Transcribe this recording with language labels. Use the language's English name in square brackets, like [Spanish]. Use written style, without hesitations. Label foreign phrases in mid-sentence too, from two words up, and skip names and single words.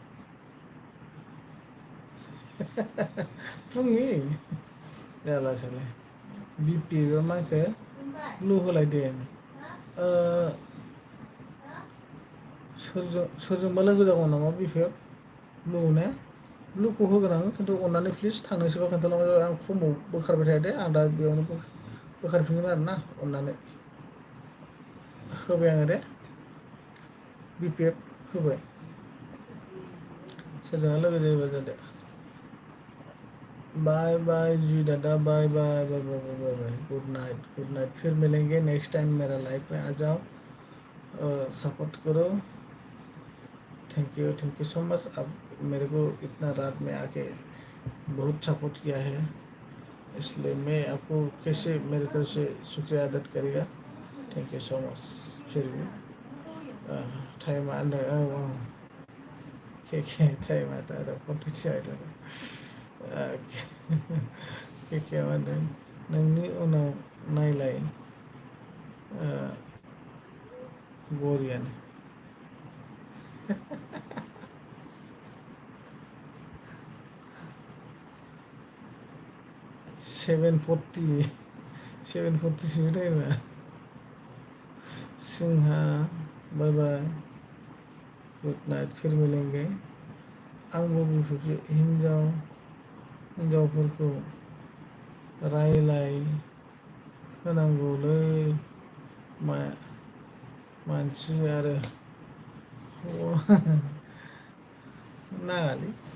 [Bodo] फुंनि जालासोलै बिपि मा होनखो ब्लु होलायदों सोरजोंबा लोगो जागौ नामा बिपिएफ ब्लु ने ब्लुखौ होगोन आं खिन्थु अननानै प्लिज थांनोसोबा खोन्थालांबानो जाबाय आं फर्माव बोखारबाय थाया दे आं दा बेयावनो बोखारफिनगोन आरो ना अननानै होबाय आङो दे बिपिएफ होबाय सोरजोंबा लोगो जायोबा जादो [English] bye bye [Bodo] जी दादा [English] bye bye bye bye bye bye bye good night [Hindi] फिर मिलेंगे [English] next time [Hindi] मेरा लाइफ में आ जाओ सपोर्ट करो [English] thank you so much [Hindi] अब मेरे को इतना रात में आके बहुत सपोर्ट किया है इसलिए मैं आपको कैसे मेरे तरफ से शुक्रिया अदा करेगा [English] thank you so much [Hindi] फिर भी टाइम टाइम आता है पट्टी आयदा [Bodo] के मा होनदों नोंनि उनाव नायलाय बरियानो 7:40 7:40 टाइमा सिंहा [English] bye bye good night [Hindi] फिर मिलेंगे [Bodo] आंबो बेफोरखौ हिनजावफोरखौ रायलाय होनांगौलै मानसि आरो नाङालै